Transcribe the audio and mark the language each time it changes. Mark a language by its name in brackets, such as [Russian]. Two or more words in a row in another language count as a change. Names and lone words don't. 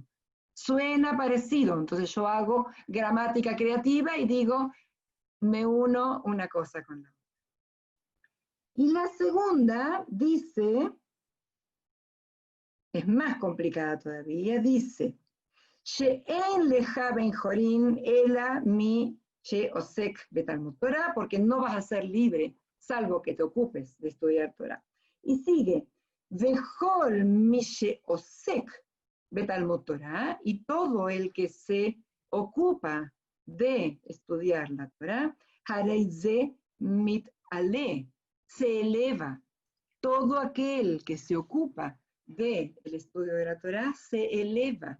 [Spanish] Suena parecido, entonces yo hago gramática creativa y digo, me uno una cosa con la otra. Y la segunda dice, es más complicada todavía, dice, [Hebrew] שאין לך בן חורין אלא מי שעוסק בתלמוד תורה, [Spanish] porque no vas a ser libre, salvo que te ocupes de estudiar Torah. Y sigue, [Hebrew] וכל מי שעוסק בתלמוד תורה, [Spanish] y todo el que se ocupa de estudiar la Torah, [Hebrew] הרי זה מתעלה, [Spanish] se eleva. Todo aquel que se ocupa del estudio de la Torah se eleva.